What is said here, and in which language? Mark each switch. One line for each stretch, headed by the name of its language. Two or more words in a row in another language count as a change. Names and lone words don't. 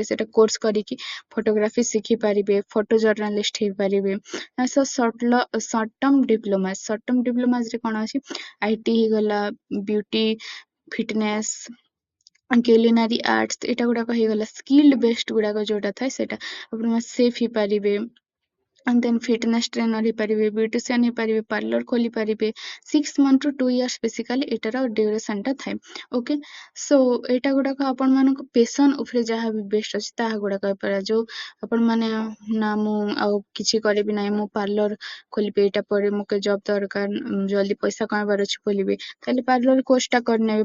Odia: ସେଇଟା କୋର୍ସ କରିକି ଫଟୋଗ୍ରାଫି ଶିଖିପାରିବେ,
English: photo journalist
Odia: ହେଇପାରିବେ।
English: short term
Odia: ଡିପ୍ଲୋମାରେ କ'ଣ ଅଛି, IT ହେଇଗଲା, ବିୟୁଟି, ଫିଟନେସ୍,
English: culinary arts,
Odia: ଏଇଟା ଗୁଡ଼ାକ ହେଇଗଲା
English: skilled based
Odia: ଗୁଡ଼ାକ ଯୋଉଟା ଥାଏ ସେଇଟା ଆପଣ ସେଫ୍ ହେଇପାରିବେ।
English: and then fitness trainer
Odia: ହେଇପାରିବେ, ବ୍ୟୁଟିସିଆନ୍ ହେଇପାରିବେ, ପାର୍ଲର ଖୋଲିପାରିବେ।
English: 6 month to 2 years
Odia: ବେସିକାଲି ଏଟାର ଡ୍ୟୁରେସନଟା ଥାଏ।
English: okay, so
Odia: ଏଇଟା ଗୁଡ଼ାକ ଆପଣମାନଙ୍କ ପେସନ୍ ଉପରେ ଯାହା ବି ବେଷ୍ଟ ଅଛି ତାହା ଗୁଡ଼ାକ ହେଇପାରିବ। ଯୋଉ ଆପଣମାନେ ନା ମୁଁ ଆଉ କିଛି କରିବି ନାହିଁ, ମୁଁ ପାର୍ଲର ଖୋଲିବି, ଏଇଟା ପରେ ମୋତେ ଜବ୍ ଦରକାର, ଜଲ୍ଦି ପଇସା କମାଇବାର ଅଛି ଖୋଲିବି, ତାହେଲେ ପାର୍ଲର କୋର୍ସଟା କରିନେବେ।